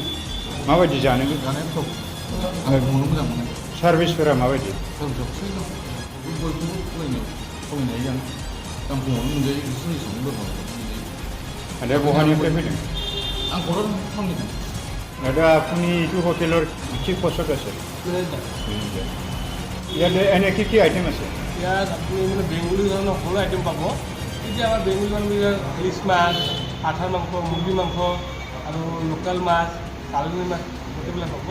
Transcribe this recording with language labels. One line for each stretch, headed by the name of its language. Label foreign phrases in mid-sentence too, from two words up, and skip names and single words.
Bodo: माबायदि जानो? जानाया गोथाव। आं संनो मोजां मोनो। सार्भिसफोरा माबायदि? सार्भिसआ थिग दं। बयखौबो फरायनो हायो जानो। दाम खमावनो मोनजायो, बिसोरनि संनो गोथाव मोनजायो। दा बहानिफ्राय फैदों? आं क'क्राझार टाउननिफ्राय।
Assamese: दादा আপুনি এইটো হোটেলৰ কি পছত আছে? ইয়াতে এনে কি আইটেম আছে? ইয়াত আপুনি মানে বেংগলী ধৰণৰ সকলো আইটেম পাব। এতিয়া আমাৰ বেংগলী মানুহবিলাক ইলিছ মাছ, পাঠাৰ মাংস, মুৰ্গী মাংস আৰু লোকেল মাছ, চালনী মাছ গোটেইবিলাক পাব।